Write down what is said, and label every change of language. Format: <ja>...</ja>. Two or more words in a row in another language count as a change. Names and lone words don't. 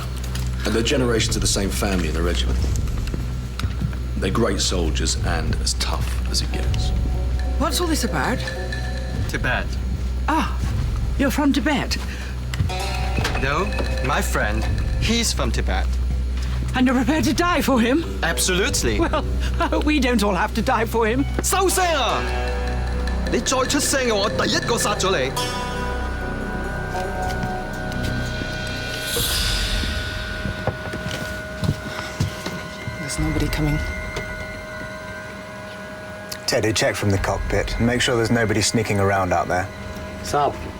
<en>And they're generations of the same family in the regiment. They're great soldiers and as tough as it gets. What's all this about? Tibet. Ah, you're from Tibet. No, my friend, he's from Tibet. And you're prepared to die for him? Absolutely. Well, we don't all have to die for him.</en> <yue>收聲啊！你再出聲嘅話，我第一個殺咗你。</yue> <en>There's nobody coming. Teddy, check from the cockpit and make sure there's nobody sneaking around out there. Sab.</en>